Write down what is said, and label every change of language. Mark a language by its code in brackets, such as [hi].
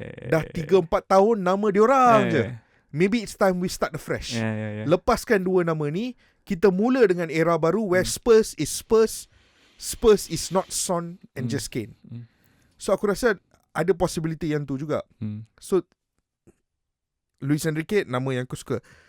[ms] Dah 3-4 tahun nama diorang je. [en] Maybe it's time we start afresh. Lepaskan 2 nama ni, kita mula dengan era baru where Spurs is Spurs. Spurs is not Son and just Kane. [ms] So aku rasa ada possibility yang tu juga. So Luis Enrique nama yang aku suka.